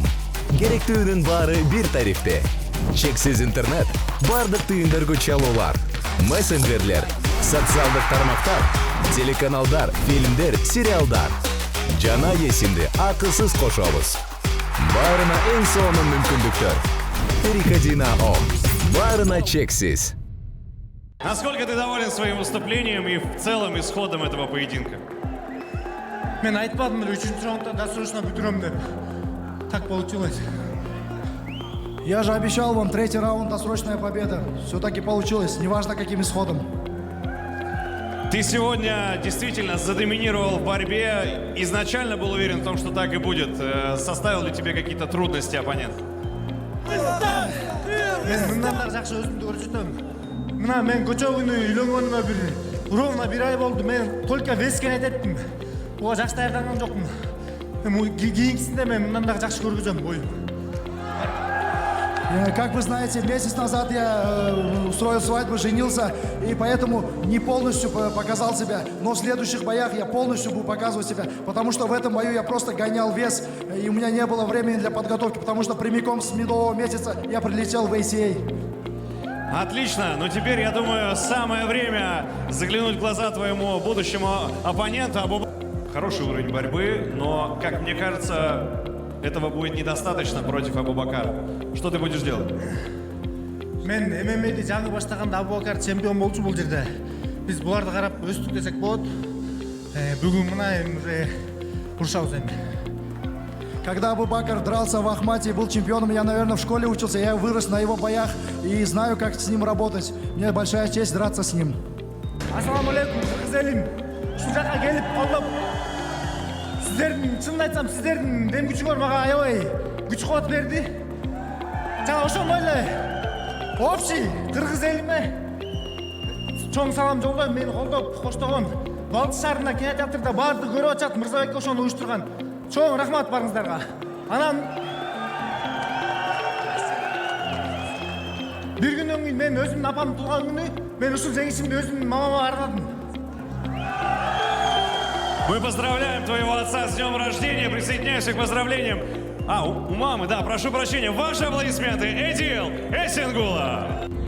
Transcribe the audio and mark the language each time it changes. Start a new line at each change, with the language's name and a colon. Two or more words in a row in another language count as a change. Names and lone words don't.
Kyrgyz: Керектүүнүн баары бир тарифте. Чексиз интернет, бардык түйүндөргө чалуулар, мессенджерлер, социалдык тармактар, телеканалдар, фильмдер, сериалдар. Жана эсимди акысыз кошобуз. Баарына эң сонун мүмкүндүктөр.
Russian: Переходи на ОМ.
Kyrgyz: Баарына чексиз.
Russian: Насколько ты доволен своим выступлением и в целом исходом этого поединка?
Kyrgyz: Мен айтпадым эле 3-чү раундда досрочно бүтүрөм деп.
Russian: Так получилось. Я же обещал вам 3-й раунд, досрочная победа. Все-таки получилось, неважно каким исходом. Ты сегодня действительно задоминировал в борьбе. Изначально был уверен в том, что так и будет. Составил ли тебе какие-то трудности оппонент?
Kyrgyz: Мен мындан да жакшы өзүмдү көрсөтөм. Мына мен көчө күнү үйлөнгөнүмө ровно 1 ай болду. Мен только веске этеттим. Буга жакшы даярданган жокмун. Кийинкисинде мен мындан да жакшы көргөзөм боюм.
Russian: Как вы знаете, месяц назад я устроил свадьбу, женился, и поэтому не полностью показал себя. Но в следующих боях я полностью буду показывать себя, потому что в этом бою я просто гонял вес, и у меня не было времени для подготовки, потому что прямиком с медового месяца я прилетел в ACA. Отлично, но теперь, я думаю, самое время заглянуть в глаза твоему будущему оппоненту. Хороший уровень борьбы, но, как мне кажется, этого будет недостаточно против Абубакара. Что ты будешь делать?
Kyrgyz: Мен ММА'ди жаңы баштаганда Абубакар чемпион болчу бул жерде. Биз буларды карап өстүк десек болот. Бүгүн мына уже урушабыз эми.
Russian: Когда Абубакар дрался в Ахмате и был чемпионом, я, наверное, в школе учился, я вырос на его боях и знаю, как с ним работать. Мне большая честь драться с ним.
Kyrgyz: Ассаламу алейкум, кыргыз элим. Ушул жака келип колдоп, чынын айтсам, сиздердин дем күчүңөр мага аябай күч кубат берди. Жана ошондой эле общий кыргыз элиме чоң салам жолдойм. Мени колдоп, коштогон Балчы шаарында кинотеатрда баарды көрүп атат. Мырзабек ошону уюштурган. Чоң рахмат барыңыздарга. Анан бир күндөн кийин мен өзүмдүн апамдын туулган күнү, мен ушул жеңишимди өзүмдүн мамама арнадым.
Russian: Мы поздравляем твоего отца с днем рождения. Присоединяемся к поздравлениям. У мамы, да, прошу прощения. Ваши аплодисменты. Эдил Эсенгула.